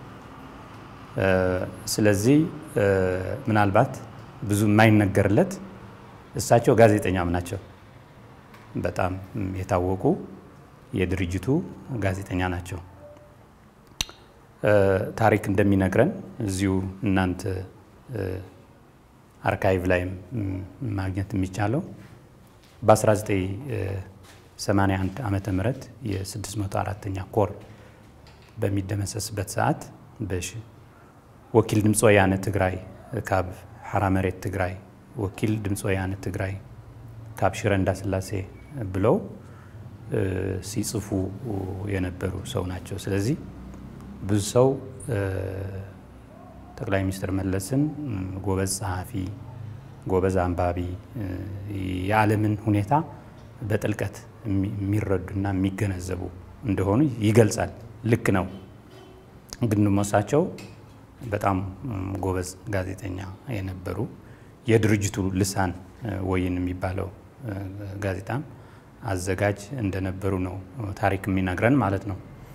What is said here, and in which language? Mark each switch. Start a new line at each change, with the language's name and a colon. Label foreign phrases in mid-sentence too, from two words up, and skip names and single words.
Amharic: ስለዚህ ምናልባት ብዙ የማይነገርለት እሳቸው ጋዜጠኛም ናቸው። በጣም የታወቁ የድርጅቱ ጋዜጠኛ ናቸው። ታሪክ እንደሚነግረን እዚሁ እናንተ አርካይቭ ላይ ማግኘት የሚቻለው በ1981 ዓመተ ምህረት የ604ኛ ኮር በሚደመሰስበት ሰዓት
Tigrinya: ወኪል ድምጽ ወያነ ትግራይ ካብ ሐራ መሬት ትግራይ ወኪል ድምጽ ወያነ ትግራይ ካብ ሽረ እንዳስላሴ
Amharic: ብለው ሲጽፉ የነበሩ ሰው ናቸው። ስለዚህ ብዙ ሰው ጠቅላይ ሚኒስትር መለስን ጎበዝ ጸሐፊ፣ ጎበዝ አንባቢ፣ የዓለምን ሁኔታ በጥልቀት የሚረዱና የሚገነዘቡ እንደሆኑ ይገልጻል። ልክ ነው። ግን እሳቸው በጣም ጎበዝ ጋዜጠኛ የነበሩ የድርጅቱ ልሳን ወይን የሚባለው ጋዜጣም አዘጋጅ እንደነበሩ ነው ታሪክ የሚነግረን ማለት ነው።